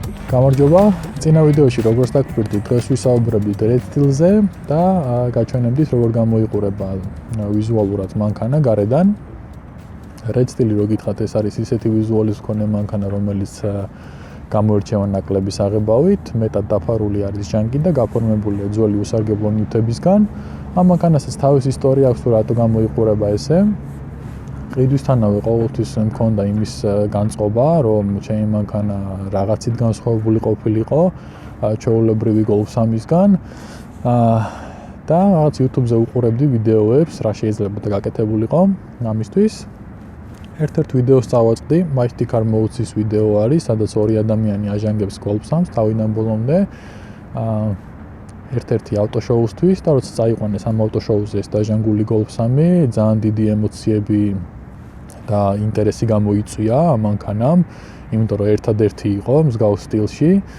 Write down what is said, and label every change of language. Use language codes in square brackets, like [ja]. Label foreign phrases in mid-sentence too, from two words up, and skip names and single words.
[ka] გამარჯობა. წინა ვიდეოში როგორც დაგხვდით, დღეს ვისაუბრებთ [en] red style- [ka] ზე და გაჩვენებთ როგორ გამოიყურება ვიზუალურად მანქანა გარედან. [en] Red style- [ka] ი რო გითხრათ, ეს არის ისეთი ვიზუალის მქონე მანქანა, რომელიც გამოირჩევა ნაკლების აღებავით, მეტად დაფარული არის ჟანგი და გაფორმებულია ძველი უსარგებლო ნივთებისგან. ამ მანქანასაც თავისი ისტორია აქვს, რატო გამოიყურება ესე. ყიდვისთანავე ყოველთვის მქონდა იმის განწყობა, რომ ჩემი მანქანა რაღაცით განსხვავებული ყოფილიყო ჩვეულებრივი Golf 3-ისგან. და რაღაც YouTube-ზე უყურებდი ვიდეოებს, რა შეიძლება გაკეთებულიყო ამისთვის. ერთ-ერთ ვიდეოს წავაწყდი, Bacho car modes-ის ვიდეო არის, სადაც ორი ადამიანი აჟანგებს Golf 3-ს თავიდან ბოლომდე. ერთ-ერთი ავტოშოუსთვის და როცა წაიყვანეს ამ ავტოშოუზე ეს დაჟანგული Golf 3, ძალიან დიდი ემოციები და ინტერესი გამოიწვია ამ მანქანამ, იმიტომ რომ ერთადერთი იყო მსგავს სტილში.